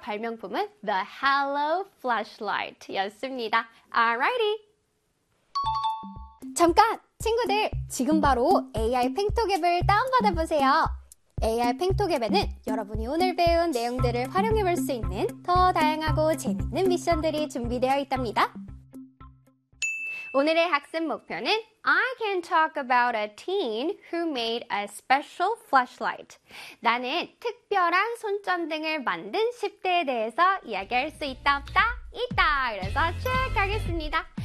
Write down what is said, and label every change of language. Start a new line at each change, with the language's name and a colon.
Korean: 발명품은 The Halo Flashlight였습니다. Alrighty. 잠깐! 친구들, 지금 바로 AI 팽톡 앱을 다운받아 보세요. AI 팽톡 앱에는 여러분이 오늘 배운 내용들을 활용해 볼 수 있는 더 다양하고 재밌는 미션들이 준비되어 있답니다. 오늘의 학습 목표는
English: I can talk about a teen who made a special flashlight.
Korean: 나는 특별한 손전등을 만든 10대에 대해서 이야기할 수 있다 없다? 있다! 그래서 체크하겠습니다.